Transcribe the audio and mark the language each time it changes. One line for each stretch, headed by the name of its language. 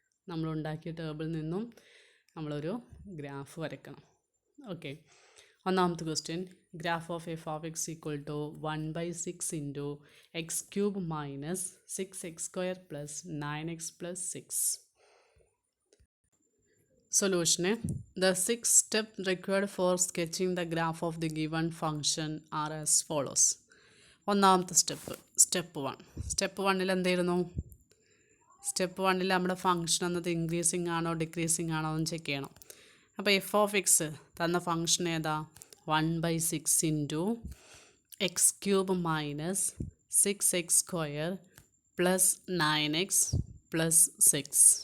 Malayalam: നമ്മൾ ഉണ്ടാക്കിയ ടേബിളിൽ നിന്നും നമ്മളൊരു ഗ്രാഫ് വരയ്ക്കണം.
English: Okay, 1ാമത്തെ question, graph of f of x equal to 1/6 into x cube minus 6x² plus 9x plus 6. Solution. The 6 steps required for sketching the graph of the given function are as follows.
Malayalam: 1ാമത്തെ step, step 1. Step 1ൽ എന്തായിരുന്നു, step 1ൽ നമ്മുടെ function എന്നത് increasing ആണോ decreasing ആണോ എന്ന് check ചെയ്യണം. അപ്പോൾ എഫ് ഓഫ് എക്സ് തന്ന ഫംഗ്ഷൻ ഏതാ, 1/6 into X cube minus 6x² plus 9x plus 6.